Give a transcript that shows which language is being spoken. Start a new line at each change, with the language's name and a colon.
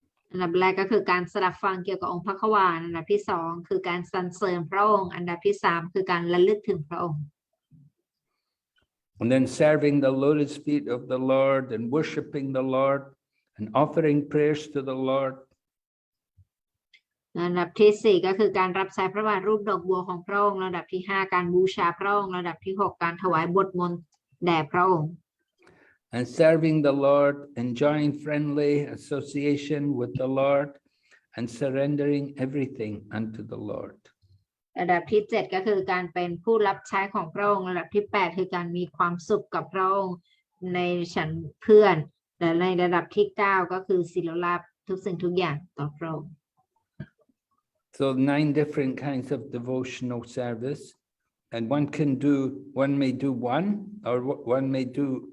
Thai: อันดับแรกก็คือการสดับฟังเกี่ยวกับองค์พระขวานอันดับที่2คือการสรรเสริญพระองค์อันดับที่3คือการระลึกถึงพระองค์
English: And then serving the lotus feet of the Lord and worshiping the Lord and offering prayers to the Lord.
Thai: อันดับที่4ก็คือการรับใช้พระบาทรูปดอกบัวของพระองค์ระดับที่5การบูชาพระองค์ระดับที่6การถวายบทมนต์แด่พระองค์
English: And serving the Lord, enjoying friendly association with the Lord, and surrendering everything unto the Lord.
Thai: ระดับที่7ก็คือการเป็นผู้รับใช้ของพระองค์ระดับที่8คือการมีความสุขกับพระองค์ในฉันเพื่อนและในระดับที่9ก็คือศิลลาภทุกสิ่งทุกอย่างต่อพระองค์
English: So 9 different kinds of devotional service, and one may do one, or one may do.